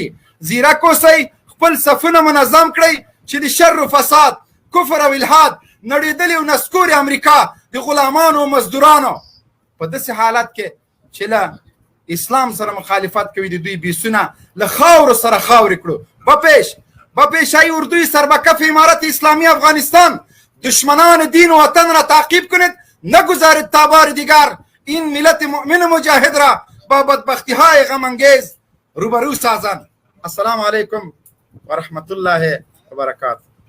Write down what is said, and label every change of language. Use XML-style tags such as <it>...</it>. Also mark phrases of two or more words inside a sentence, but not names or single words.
<ps>زیرک اوسئ، خپل صفونه منظم کړئ چې د شر و فساد، کفر او الحاد نړېدلې او نسکورې امریکا د غلامانو او مزدورانو په داسې حالت کې چې له اسلام سره مخالفت کوي د دوی بیسونه له خاورو سره خاورې کړو.</ps> <fa>بپیش ای اردوی سربکف امارت اسلامی افغانستان، دشمنان دین و وطن را تعقیب کنید، نگذارید تا بار دیگر این ملت مؤمن مجاهد را با بدبختی های غم انگیز روبرو سازند.</fa> <ar>السلام علیکم و رحمت الله و برکاته.</ar>